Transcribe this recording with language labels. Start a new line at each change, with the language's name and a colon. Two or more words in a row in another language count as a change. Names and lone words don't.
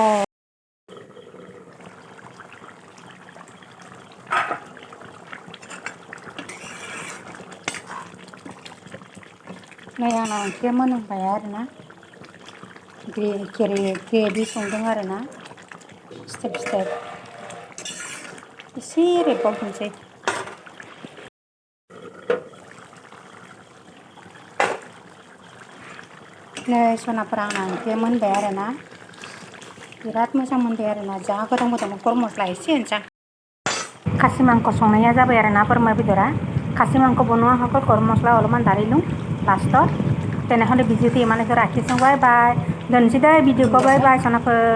Bodo: नै आंना ओंख्रिया मोनबाय आरोना ग्रेभि संदों आरोना स्टेप स्टेप एसे रेबबावथोंसै नै सनाफोरा आंना ओंख्रिया मोनबाय आरोना बिराद मोजां मोनबाय आरोना जा गोथाव मोदोमो गरम मस्ला एसे होनोसै खासि मांस संनाया जाबाय आरोना बोरमा बेदरा खासि मांस
Assamese: বনোৱা হৈ গ'ল গৰম মছলা অলপমান ঢালি লওঁ লাষ্টত তেনেহ'লে ভিডিঅ'টো ইমানকে ৰাখিছোঁ বাই বাই
Bodo: दोनसै दे भिडिअ'खौ
English: bye bye
Bodo: सनाफोर